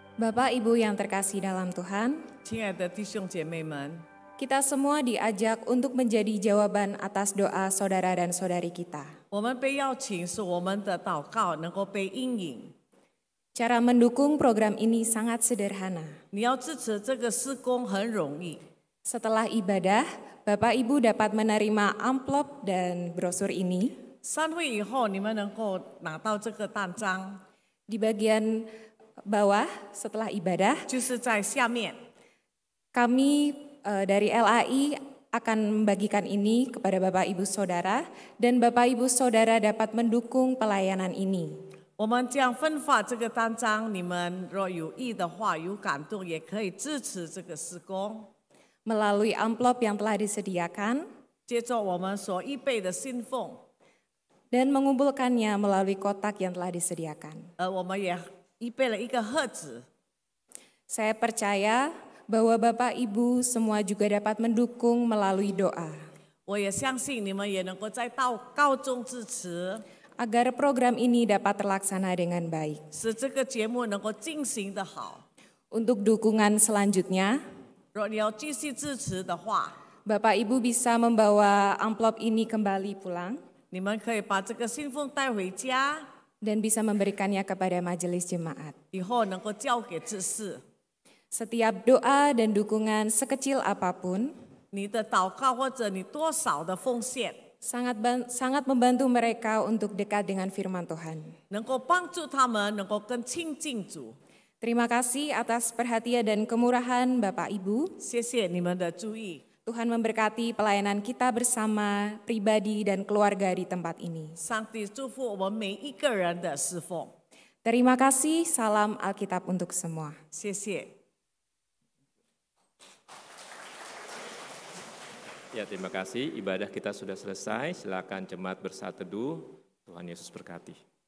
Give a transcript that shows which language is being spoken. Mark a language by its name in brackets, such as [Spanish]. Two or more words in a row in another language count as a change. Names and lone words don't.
[Indonesian] Bapak Ibu yang terkasih dalam Tuhan, [Chinese] 亲爱的弟兄姐妹们， [Indonesian] kita semua diajak untuk menjadi jawaban atas doa saudara dan saudari kita. [Chinese] 我们被邀请，使我们的祷告能够被应允。 [Indonesian] Cara mendukung program ini sangat sederhana. [Chinese] 你要支持这个施工很容易。 [Indonesian] Setelah ibadah, Bapak Ibu dapat menerima amplop dan brosur ini. [Chinese] 散会以后，你们能够拿到这个单张， [Indonesian] Di bagian bawah setelah ibadah, [Chinese] 就是在下面。 [Indonesian] kami dari LAI akan membagikan ini kepada Bapak Ibu Saudara dan Bapak Ibu Saudara dapat mendukung pelayanan ini. [Chinese] 我们将分发这个单张，你们若有意的话，有感动也可以支持这个施工。 [Indonesian] Melalui amplop yang telah disediakan [Chinese] 接着我们所预备的信奉， [Indonesian] dan mengumpulkannya melalui kotak yang telah disediakan. [Chinese] 我们也预备了一个盒子。 [Indonesian] Saya percaya bahwa Bapak Ibu semua juga dapat mendukung melalui doa. [Chinese] 我也相信你们也能够在祷告中支持， [Indonesian] agar program ini dapat terlaksana dengan baik. [Chinese] 使这个节目能够进行得好。 [Indonesian] Untuk dukungan selanjutnya, [Chinese] 若你要继续支持的话， [Indonesian] Bapak Ibu bisa membawa amplop ini kembali pulang [Chinese] 你们可以把这个信奉带回家， [Indonesian] dan bisa memberikannya kepada majelis jemaat. [Chinese] 以后能够交给执事。 [Indonesian] Setiap doa dan dukungan sekecil apapun [Chinese] 你的祷告或者你多少的奉献， [Indonesian] sangat membantu mereka untuk dekat dengan firman Tuhan. [Chinese] 能够帮助他们能够更亲近主。 [Indonesian] Terima kasih atas perhatian dan kemurahan Bapak Ibu. [Chinese] 谢谢你们的注意， [Indonesian] Tuhan memberkati pelayanan kita bersama, pribadi dan keluarga di tempat ini. [Chinese] 上帝祝福我们每一个人的侍奉。 [Indonesian] Terima kasih, salam Alkitab untuk semua. [Chinese] 谢谢。 [Indonesian] Ya, terima kasih. Ibadah kita sudah selesai. Silakan jemaat bersaat teduh. Tuhan Yesus berkati.